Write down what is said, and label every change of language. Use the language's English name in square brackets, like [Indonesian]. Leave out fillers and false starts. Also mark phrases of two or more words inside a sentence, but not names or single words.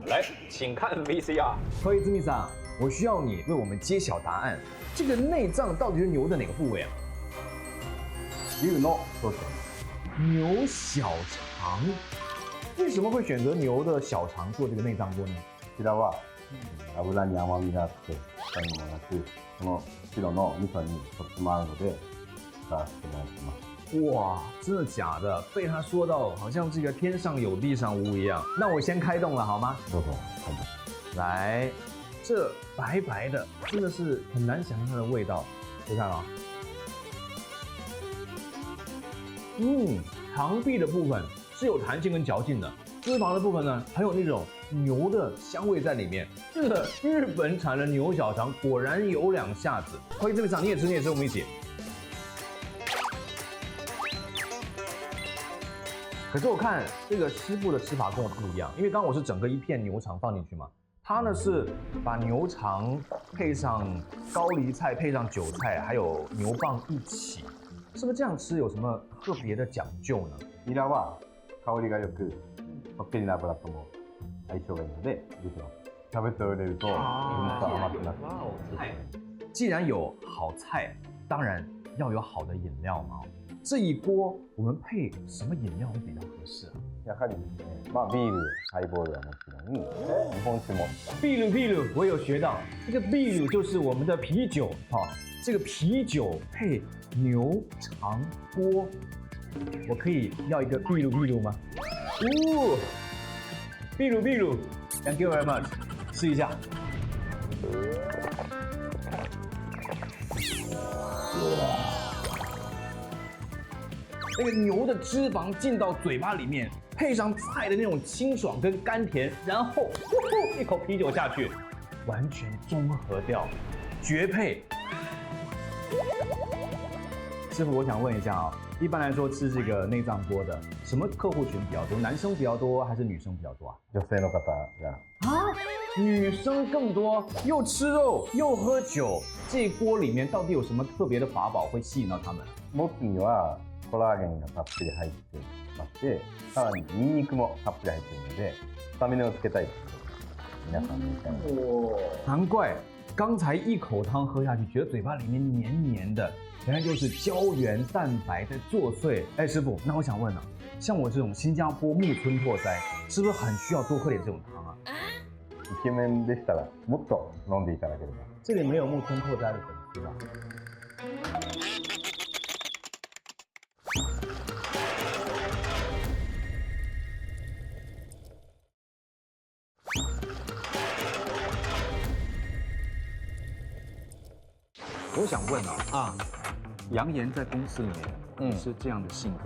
[Chinese] 来，请看 VCR。小泉さん，我需要你为我们揭晓答案。这个内脏到底是牛的哪个部位啊？牛小肠。为什么会选择牛的小肠做这个内脏锅呢？ [Japanese] こちらは油に甘みがあって臭みもなく、この白の味噌にとっても合うので使わせていただいてます。 [Chinese] 哇，真的假的？被他说到好像这个天上有地上无一样。那我先开动了好吗？ [Japanese] どうぞ。はい。 [Chinese] 来，这白白的，真的是很难想象它的味道。你看啊，肠壁的部分是有弹性跟嚼劲的，脂肪的部分呢，还有那种牛的香味在里面。这个日本产的牛小肠果然有2下子。欢迎这位长，你也吃，我们一起。可是我看这个师傅的吃法跟我不一样，因为刚刚我是整个一片牛肠放进去嘛，他呢是把牛肠配上高丽菜，配上韭菜，还有牛蒡一起，是不是这样吃有什么特别的讲究呢？ [Japanese] ニラは香りが良く、こってりな油とも相性がいいので、ぜひキャベツを入れると甘くなって。 [Chinese] 既然有好菜，当然要有好的饮料嘛。这一锅我们配什么饮料会比较合适啊？ [Japanese] やはりですね、ビール、ハイボールはもちろん、日本酒も。 [Chinese] 秘鲁，我有学到，这个秘鲁就是我们的啤酒哈。这个啤酒配牛肠锅，我可以要一个秘鲁吗？ [English] 秘鲁 ，Thank you very much， [Chinese] 试一下。那个牛的脂肪进到嘴巴里面，配上菜的那种清爽跟甘甜，然后一口啤酒下去，完全中和掉，绝配。师傅，我想问一下啊，一般来说吃这个内脏锅的，什么客户群比较多？男生比较多还是女生比较多啊？ [Japanese] 女性の方が。 [Chinese] 啊，女生更多，又吃肉又喝酒，这一锅里面到底有什么特别的法宝会吸引到他们？ [Japanese] モツにはコラーゲンがたっぷり入って、まして、さらにニンニクもたっぷり入っているので、スタミナをつけたいです。皆さんに看。 [Chinese] 难怪刚才一口汤喝下去，觉得嘴巴里面黏黏的，原来就是胶原蛋白在作祟。哎，师傅，那我想问了，像我这种新加坡木村拓哉，是不是很需要多喝点这种汤啊？ [Japanese] イケメンでしたらもっと飲んでいただければ。 [Chinese] 这里没有木村拓哉的粉丝吧？我想问啊，杨言在公司里面，是这样的性格。